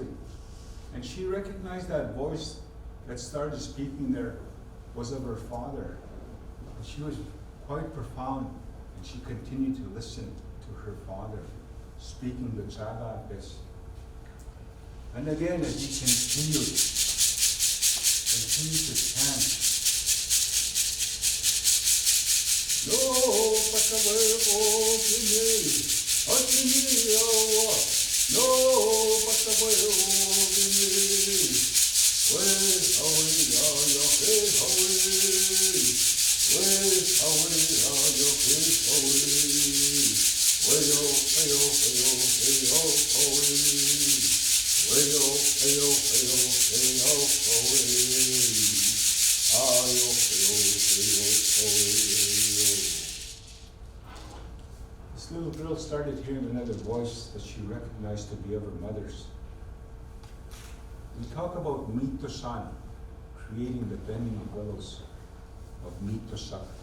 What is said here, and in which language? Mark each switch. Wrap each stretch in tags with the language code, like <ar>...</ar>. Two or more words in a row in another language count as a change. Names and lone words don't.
<en>And she recognized that voice that started speaking there was of her father. And she was quite profound, and she continued to listen to her father speaking the Saga Attack. And again, as he continued to chant. No, Patawe Ogini, Ogini Owa, no, Patawe Ogini, Way Hawi Ayo, Hey Hawi, Way Hawi Ayo, Hey Hawi, Wayo, Ayo, Ayo, Ayo, Hawi, Wayo, Ayo, Ayo, Ayo, Hawi. This This little girl started hearing another voice that she recognized to be of her mother's. We talk about mito-san, creating the bending of willows, of mito-san.</en>